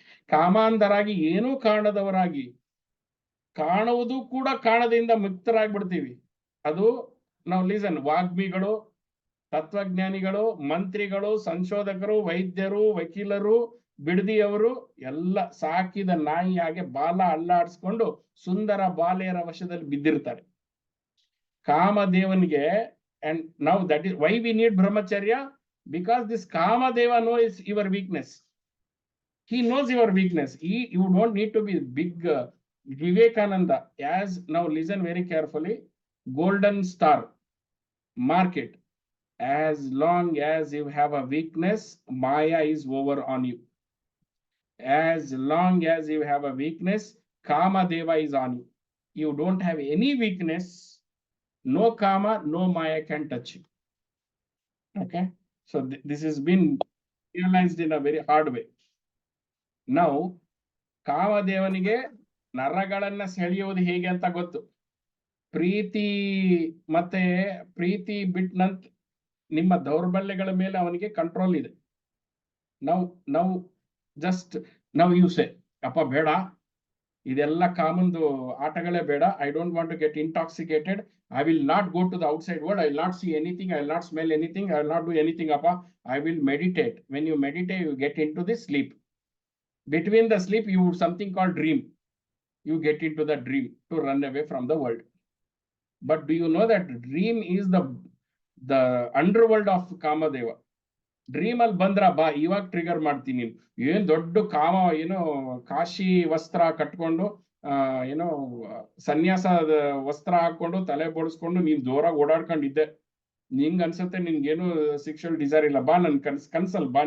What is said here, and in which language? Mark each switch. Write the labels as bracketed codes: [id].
[kn] ಕಾಮಾಂಧರಾಗಿ, ಏನೂ ಕಾಣದವರಾಗಿ, ಕಾಣುವುದು ಕೂಡ ಕಾಣದಿಂದ ಮುಕ್ತರಾಗ್ಬಿಡ್ತೀವಿ. ಅದು ನಾವು ಲೀಸನ್, ವಾಗ್ಮಿಗಳು, ತತ್ವಜ್ಞಾನಿಗಳು, ಮಂತ್ರಿಗಳು, ಸಂಶೋಧಕರು, ವೈದ್ಯರು, ವಕೀಲರು, ಬಿಡದಿಯವರು ಎಲ್ಲ ಸಾಕಿದ ನಾಯಿ ಹಾಗೆ ಬಾಲ ಅಲ್ಲಾಡಿಸ್ಕೊಂಡು ಸುಂದರ ಬಾಲೆಯರ ವಶದಲ್ಲಿ ಬಿದ್ದಿರ್ತಾರೆ. [en] ಕಾಮದೇವನಿಗೆ, and now that is why we need brahmacharya, because this kamadeva knows your weakness. He knows your weakness. You don't need to be big Vivekananda. As now listen very carefully, golden star, mark it. As long as you have a weakness, Maya is over on you. As long as you have a weakness, Kamadeva is on you. You don't have any weakness, no Kama, no Maya can touch you. Okay, so this has been realized in a very hard way. [kn] Now, ಕಾಮದೇವನಿಗೆ ನರಗಳನ್ನ ಸೆಳೆಯುವುದು ಹೇಗೆ ಅಂತ ಗೊತ್ತು. ಪ್ರೀತಿ ಮತ್ತೆ ಪ್ರೀತಿ ಬಿಟ್ನಂತ ನಿಮ್ಮ ದೌರ್ಬಲ್ಯಗಳ ಮೇಲೆ ಅವನಿಗೆ control ಇದೆ. [en] ನಾವು just you say, [kn] ಅಪ್ಪ ಬೇಡ, ಇದೆಲ್ಲ ಕಾಮಂದು ಆಟಗಳೇ ಬೇಡ, [en] I don't want to get intoxicated, I will not go to the outside world, I will not see anything, I will not smell anything, I will not do anything, appa, I will meditate. When you meditate, you get into the sleep. Between the sleep, you something called dream. You get into the dream to run away from the world. But do you know that dream is the underworld of Kamadeva? [kn] Dream ಅಲ್ಲಿ ಬಂದ್ರ ಬಾ, ಇವಾಗ trigger ಮಾಡ್ತೀನಿ. ಏನ್ ದೊಡ್ಡ ಕಾಮ, ಏನೋ ಕಾಶಿ ವಸ್ತ್ರ ಕಟ್ಕೊಂಡು, ಏನೋ ಸನ್ಯಾಸದ ವಸ್ತ್ರ ಹಾಕೊಂಡು, ತಲೆ ಬೋಡಿಸ್ಕೊಂಡು ನೀನ್ ಜೋರಾಗಿ ಓಡಾಡ್ಕೊಂಡಿದ್ದೆ, ನಿಂಗ್ ಅನ್ಸುತ್ತೆ ನಿನ್ಗೇನು ಸೆಕ್ಷುವಲ್ ಡಿಸೈರ್ ಇಲ್ಲ, ಬಾ ನನ್ ಕನ್ಸಲ್ ಬಾ.